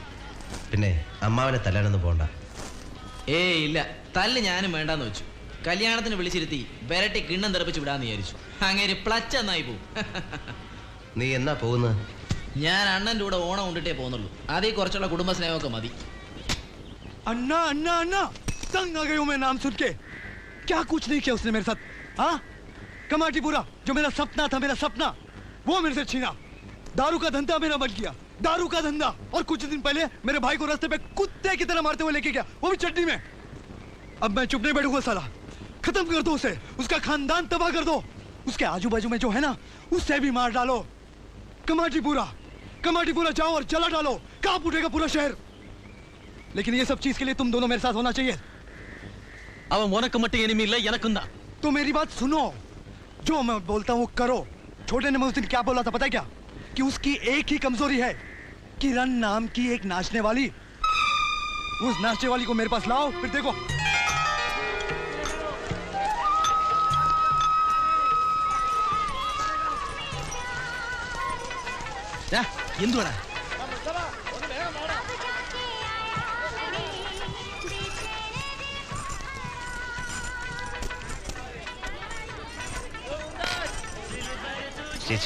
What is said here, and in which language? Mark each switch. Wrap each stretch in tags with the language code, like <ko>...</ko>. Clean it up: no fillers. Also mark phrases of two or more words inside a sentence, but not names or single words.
<ml>പിന്നെ അമ്മാവനെ തല്ലാനൊന്നും പോണ്ട. ഇല്ല, തല്ല് ഞാനും വേണ്ടാന്ന് വെച്ചു. കല്യാണത്തിന് വിളിച്ചിരുത്തി വരട്ടി കിണ്ണം തെറപ്പിച്ച് വിടാന്ന് വിചാരിച്ചു. അങ്ങനെ പ്ലച്ച് എന്നായി പോവും. നീ എന്നാ പോകുന്നത്? ഞാൻ അണ്ണൻ്റെ കൂടെ ഓണം കൊണ്ടിട്ടേ പോകുന്നുള്ളൂ. അതീ കുറച്ചുള്ള കുടുംബ സ്നേഹമൊക്കെ മതി.</ml> <hi>अन्ना अन्ना अन्ना तंग आ गई हूं मैं नाम सुन के। क्या कुछ नहीं किया उसने मेरे साथ? हाँ, कमाटी पूरा जो मेरा सपना था, मेरा सपना वो मेरे से छीना। दारू का धंधा मेरा बच गया, दारू का धंधा। और कुछ दिन पहले मेरे भाई को रास्ते पे कुत्ते की तरह मारते हुए लेके गया, वो भी चटनी में। अब मैं चुप नहीं बैठूंगा साला, खत्म कर दो उसे, उसका खानदान तबाह कर दो। उसके आजू बाजू में जो है ना उससे भी मार डालो। कमाटी पूरा जाओ और जला डालो, कांप उठेगा पूरा शहर। लेकिन ये सब चीज के लिए तुम दोनों मेरे साथ होना चाहिए।</hi> <ta>அவன் உனக்கு மட்டும் எனிமி இல்ல, எனக்குண்டா.</ta> <hi>तो मेरी बात सुनो, जो मैं बोलता हूँ करो। छोटे ने मैं उस दिन क्या बोला था पता है क्या? कि उसकी एक ही कमजोरी है, किरण नाम की एक नाचने वाली। उस नाचने वाली को मेरे पास लाओ, फिर देखो।</hi> <ml>എന്തുവാടാ? ചേച്ചി</ml>